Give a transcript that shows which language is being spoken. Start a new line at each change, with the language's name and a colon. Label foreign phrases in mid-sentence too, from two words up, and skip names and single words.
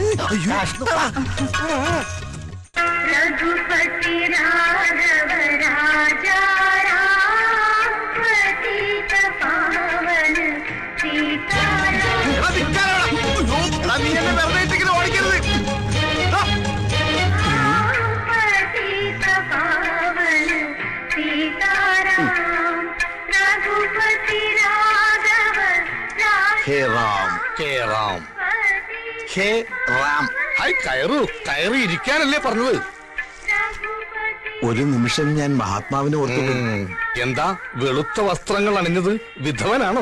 Hindi: रघुपति राघव राजा राम पतित पावन सीताराम
Malayalam: നീ എന്നെ വെറുതെ ഇട്ടിങ്ങനെ ഓടിക്കരുത്.
Hindi: पतित पावन सीताराम रघुपति राघव
Malayalam: ഹേ റാം ഹേ റാം ഹേ റാം. ഹായ് കയറൂ, കയറി ഇരിക്കാനല്ലേ പറഞ്ഞത്? ഒരു നിമിഷം ഞാൻ മഹാത്മാവിനെ ഓർത്തു. എന്താ വെളുത്ത വസ്ത്രങ്ങൾ അണിഞ്ഞത്? വിധവനാണോ?